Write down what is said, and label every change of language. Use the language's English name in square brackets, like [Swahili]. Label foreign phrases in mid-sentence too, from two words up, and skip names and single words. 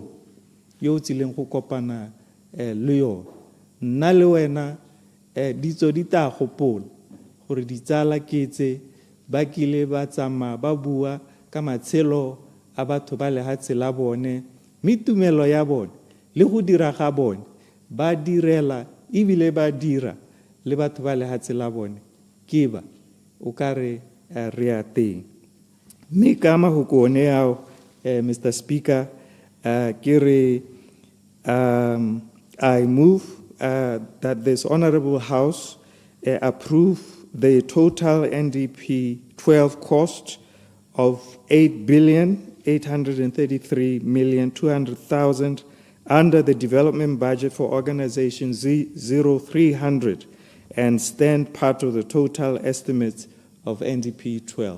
[Tswana] yo o tsileng go kopana le yo nna le wena ditso di ta gopola gore ditsala ketse ba kile ba tsamaya ba bua ka matshelo a batho ba lehatshe la bone mme tumelo ya bone le go dira ga bone ba direla ebile ba dira le batho ba lehatshe la bone 𝗣𝗥𝗢𝗏𝗧𝗏𝗏𝗧𝗏𝗏𝗧𝗏𝗏 o ka re re a teng. Mme ka mahoko one ao, Mr. Speaker, ke re, [English] I move that this Honorable House approve the total NDP 12 cost of 8,833,200,000 under the development budget for organization 0300 and stand part of the total estimates of NDP 12.